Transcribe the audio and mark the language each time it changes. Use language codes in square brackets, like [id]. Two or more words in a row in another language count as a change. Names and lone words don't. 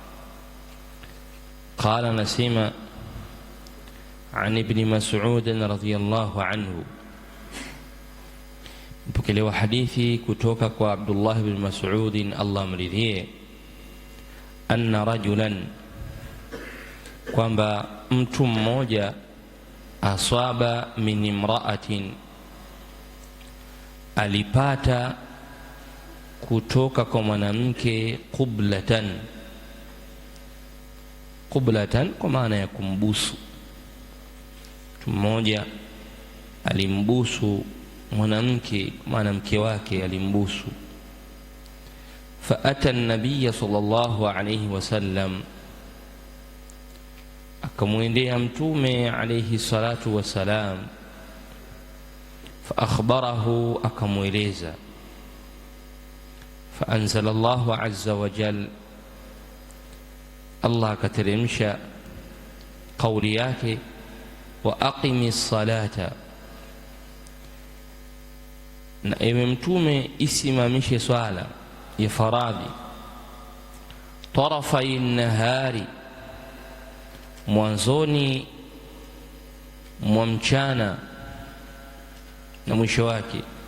[sw] Qala, nasema [ar] عن ابن مسعود رضي الله عنه, [sw] mpokelewa hadithi kutoka kwa Abdullah ibn Mas'ud, Allah mridhie, [ar] أن رجلا, [sw] kwamba mtu mmoja, [ar] أصاب من امرأة, [sw] alipata kutoka kwa mwanamke qublatan. Qublatan kwa maana ya kumbusu. Mtu mmoja alimbusu mwanamke, mwanamke wake alimbusu. [ar] فأتى النبي صلى الله عليه وسلم, [sw] akamwendea Mtume [ar] عليه الصلاة والسلام. فأخبره, akamweleza. فأنزل الله عز وجل, [sw] Allah akateremsha kauli yake, [ar] وأقم الصلاة, [sw] na ewe Mtume isimamishe swala ya faradhi, [ar] طرفي النهار, [sw] mwanzoni mwa mchana na mwisho wake,